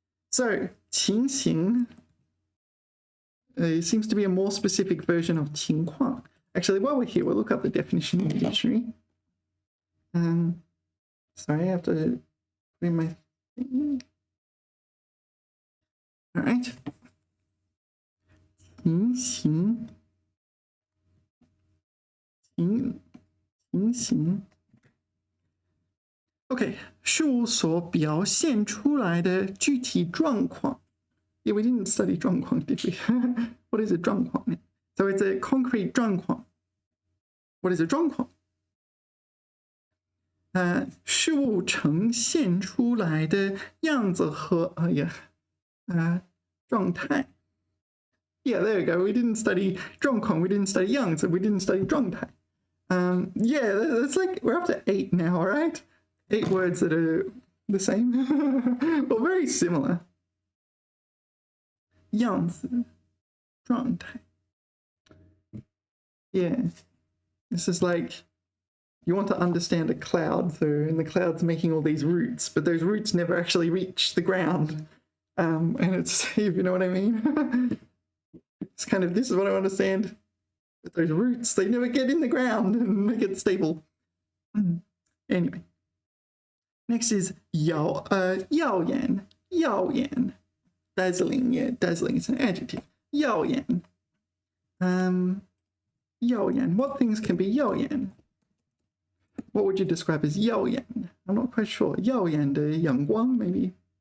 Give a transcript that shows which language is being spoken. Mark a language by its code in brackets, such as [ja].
[en] So 情形 it seems to be a more specific version of 情况. Actually, while we're here, we'll look up the definition in the dictionary. Sorry, I have to put in my thing. All right. [zh] 情形 情形 OK， 事物所表现出来的具体状况。 [en] Yeah, we didn't study 状况, did we? What is a 状况? So it's a concrete 状况. What is a 状况? [zh] 事物呈现出来的样子和状态。 [en] Yeah, there we go. We didn't study 状况, we didn't study 样子, we didn't study 状态. Yeah, that's like, we're up to 8 now, right? 8 words that are the same. Well, very similar. [zh] 样子, 状态. [en] Yeah. This is like, you want to understand a cloud, so and the cloud's making all these roots, but those roots never actually reach the ground. And it's, if you know what I mean. It's kind of, this is what I understand. But those roots, they never get in the ground and make it stable. Anyway. Next is 耀眼.Dazzling, yeah, dazzling is an adjective. [zh] 耀眼. 耀眼. [en] What things can be 耀眼? What would you describe as 耀眼? I'm not quite sure. [zh] 耀眼的阳光, maybe.